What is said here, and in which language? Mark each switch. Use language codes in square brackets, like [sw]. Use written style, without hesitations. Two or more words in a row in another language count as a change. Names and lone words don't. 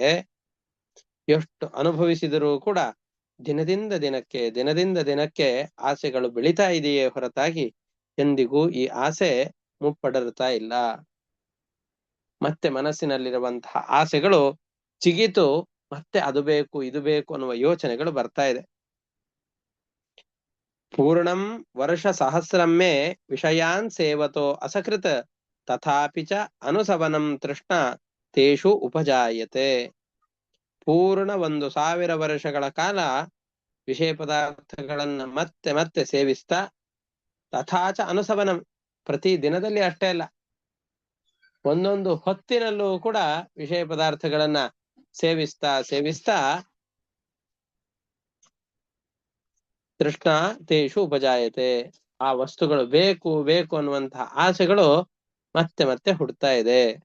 [kn] ಎಷ್ಟು ಅನುಭವಿಸಿದರೂ ಕೂಡ ದಿನದಿಂದ ದಿನಕ್ಕೆ ಆಸೆಗಳು ಬೆಳೀತಾ ಇದೆಯೇ ಹೊರತಾಗಿ ಎಂದಿಗೂ ಈ ಆಸೆ ಮುಪ್ಪಡರ್ತಾ ಇಲ್ಲ. ಮತ್ತೆ ಮನಸ್ಸಿನಲ್ಲಿರುವಂತಹ ಆಸೆಗಳು ಚಿಗಿತು ಮತ್ತೆ ಅದು ಬೇಕು ಇದು ಬೇಕು ಅನ್ನುವ ಯೋಚನೆಗಳು ಬರ್ತಾ ಇದೆ. [sa] ಪೂರ್ಣಂ ವರ್ಷ ಸಹಸ್ರಮ್ಮೆ ವಿಷಯಾನ್ ಸೇವತೋ ಅಸಕೃತ ತಥಾಪಿ ಚ ಅನುಸವನಂ ತೃಷ್ಣ ತೇಷು ಉಪಜಾಯತೆ. [kn] ಪೂರ್ಣ 1000 ವರ್ಷಗಳ ಕಾಲ ವಿಷಯ ಪದಾರ್ಥಗಳನ್ನ ಮತ್ತೆ ಮತ್ತೆ ಸೇವಿಸ್ತಾ, [sa] ತಥಾಚ ಅನುಸವನಂ, [kn] ಪ್ರತಿ ದಿನದಲ್ಲಿ ಅಷ್ಟೇ ಅಲ್ಲ, ಒಂದೊಂದು ಹೊತ್ತಿನಲ್ಲೂ ಕೂಡ ವಿಷಯ ಪದಾರ್ಥಗಳನ್ನ ಸೇವಿಸ್ತಾ [sa] ತೃಷ್ಣ ತೇಷು ಉಪಜಾಯತೆ, [kn] ಆ ವಸ್ತುಗಳು ಬೇಕು ಬೇಕು ಅನ್ನುವಂತಹ ಆಸೆಗಳು ಮತ್ತೆ ಮತ್ತೆ ಹುಡ್ತಾ ಇದೆ.